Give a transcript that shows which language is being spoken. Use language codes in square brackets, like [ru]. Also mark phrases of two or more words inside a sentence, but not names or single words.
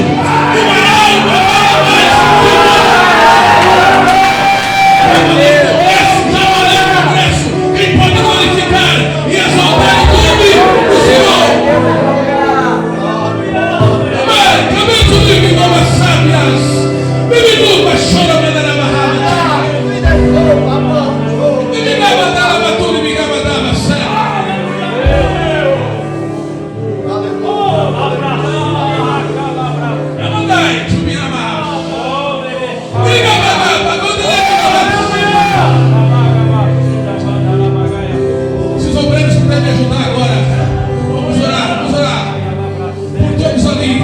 [pt] Uma alma vale mais que o mundo todo. Quem pode glorificar e exaltar o nome do Senhor? Amém. Também tu digo como as sábias. Bibidu, bachora, medarabahama. Bibigabadalabaturi, bigabadabasa. Se os obreiros puderem me ajudar agora, vamos orar por todos ali.